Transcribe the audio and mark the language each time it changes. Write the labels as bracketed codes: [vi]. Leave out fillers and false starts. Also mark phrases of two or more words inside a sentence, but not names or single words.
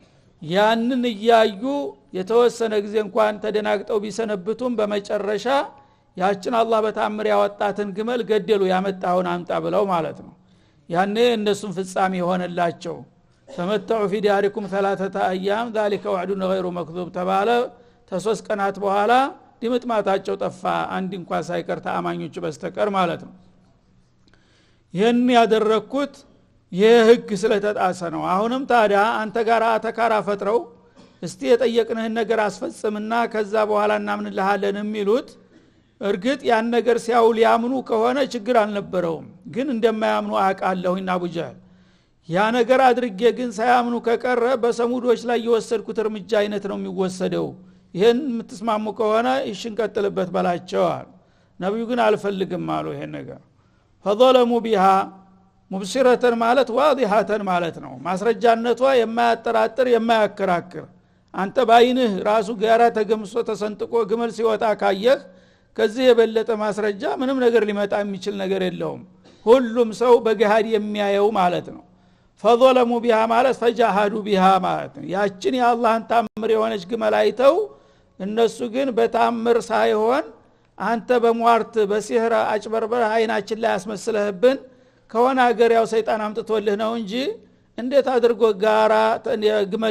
[am] ያንን እያዩ የተወሰነ ጊዜ እንኳን ተደናግጠው ቢሰነብቱም በመጨረሻ ያችን አላህ በታምር ያወጣትን ግመል ገደሉ። ያመጣውን አምጣ ብለው ማለት ነው። ያኔ እነሱም ፍጻሜ ሆነላቸው። [ar] تمتعوا في دياركم 3 أيام ذلك وعد غير مكذوب [am] ተባለ። ተሶስት ቀናት በኋላ ድምጥማታቸው ጠፋ አንድ እንኳን ሳይቀር ተአማኞች በስተቀር ማለት ነው። ይህን ያደረኩት የህግ ስለተጣሰ ነው። አሁንም ታዲያ አንተ ጋር አተካራ ፈጥረው እስቲ የጠየቅንህን ነገር አስፈጽምና ከዛ በኋላ እናምንልሃለን የሚሉት እርግጥ ያን ነገር ሲያውል ያምኑ ከሆነ ችግር አልነበረውም። ግን እንደማያምኑ አቃለሁና አቡጀህል ያ ነገር አድርጌ ግን ሳያምኑ ከቀረ በሰሙዶች ላይ የወሰድኩት እርምጃ አይነት ነው የሚወሰደው። ይሄን የምትስማሙ ከሆነ ይሽንቀጥልበት በላቸው አሉ። ነብዩ ግን አልፈልግም አሉ ይሄን ነገር። [ar] فظلموا بها مبصرة [am] ማለት واضحة ማለት ነው። ማስረጃነቷ የማያጠራጥር የማያከራክር አንተ ባይንህ ራሱ ጋራ ተገምሶ ተሰንጥቆ ግመል ሲወጣ ካየህ ከዚህ የበለጠ ማስረጃ ምንም ነገር ሊመጣ የሚችል ነገር የለውም። ሁሉም ሰው በገሃድ የሚያየው ማለት ነው። [ar] فظلموا بها [am] ማለት [ar] فجاهدوا بها [am] ማለት ነው። ያችን የአላህን ታምር የሆነች ግመል አይተው እነሱ ግን በታምር ሳይሆን አንተ በሟርት በሲህራ አጭበርበር አይናችን ላይ ያስመስለህብን ከሆነ ሀገር ያው ሰይጣን አምጥቶልህ ነው እንጂ እንዴት አድርጎ ጋራ ግመል